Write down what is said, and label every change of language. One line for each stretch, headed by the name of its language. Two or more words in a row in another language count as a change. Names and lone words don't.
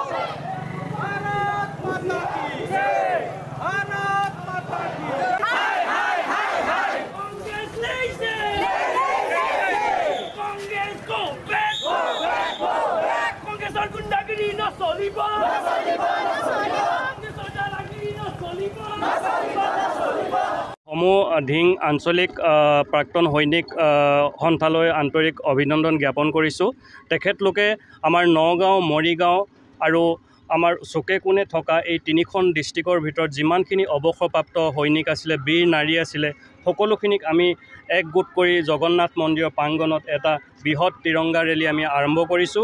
Hindi: माता की जय भारत माता की जय
Assamese: Hai Congress nation
English: Congress go back
Assamese: Congress ৰ গুণ্ডাগিৰি না চলিব Congress ৰ দালালগিৰি না চলিব ধিং আঞ্চলিক প্ৰাক্তন সৈনিক সন্থালৈ আন্তৰিক অভিনন্দন জ্ঞাপন কৰিছোঁ। তেখেতলোকে আমাৰ নগাঁও মৰিগাঁও আৰু আমাৰ চুকে কোণে থকা এই তিনিখন ডিষ্ট্ৰিক্টৰ ভিতৰত যিমানখিনি অৱসৰপ্ৰাপ্ত সৈনিক আছিলে বীৰ নাৰী আছিলে সকলোখিনিক আমি একগোট কৰি জগন্নাথ মন্দিৰৰ প্ৰাংগণত এটা বৃহৎ তিৰংগা ৰেলী আমি আৰম্ভ কৰিছোঁ।